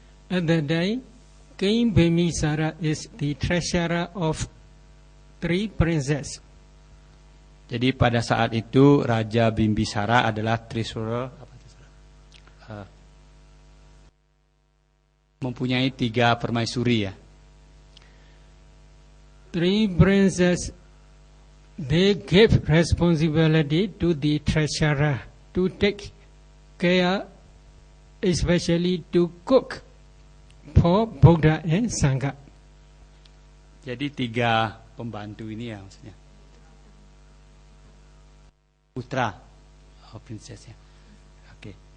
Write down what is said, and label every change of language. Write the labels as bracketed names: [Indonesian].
[English] at that time, King Bimbisara is the treasurer of 3 princes. [Indonesian] Jadi pada saat itu Raja Bimbisara adalah treasurer, mempunyai 3 permaisuri ya. [English] 3 princes they give responsibility to the treasurer to take care, especially to cook for Buddha and Sangha. [Indonesian] Jadi 3 pembantu ini ya maksudnya. Putra, princess ya. Oke.